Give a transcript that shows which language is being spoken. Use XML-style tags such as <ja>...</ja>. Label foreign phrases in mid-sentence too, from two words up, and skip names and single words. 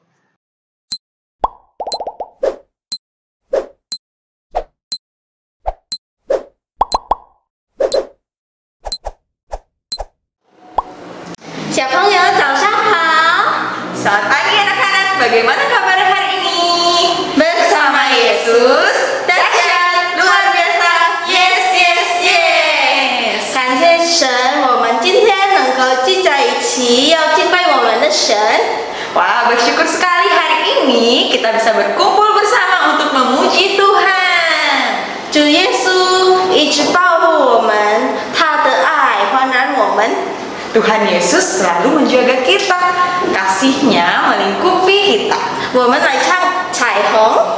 <id>Selamat pagi anak-anak, bagaimana kabar hari ini? Bersama Yesus, dahsyat, luar biasa,</id> <en>yes, yes, yes.</en> <zh>感谢神，我们今天能够聚在一起，要敬拜我们的神。</zh> <id>Wah, bersyukur sekali hari ini kita bisa berkumpul bersama untuk memuji Tuhan.</id> <zh>主耶稣一直保护我们，他的爱环绕我们。</zh> <id>Tuhan Yesus selalu menjaga kita, kasih-Nya melingkupi kita.</id> <zh>我们来唱彩虹，</zh>